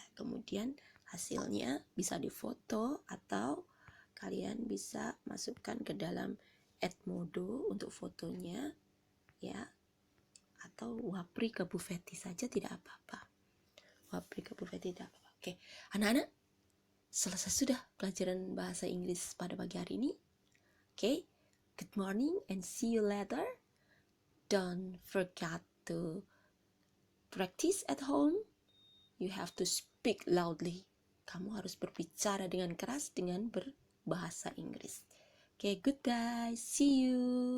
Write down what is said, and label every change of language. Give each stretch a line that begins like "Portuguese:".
Indonesian: Kemudian hasilnya bisa difoto atau kalian bisa masukkan ke dalam Edmodo untuk fotonya, ya. Atau wapri ke Bu Feti saja tidak apa-apa. Wapri ke Bu Feti tidak apa-apa. Oke, anak-anak, selesai sudah pelajaran bahasa Inggris pada pagi hari ini.
English: Oke, good morning and see you later. Don't forget to practice at home. You have to speak loudly.
Indonesian: Kamu harus berbicara dengan keras dengan berbahasa Inggris.
English: Okay, goodbye. See you.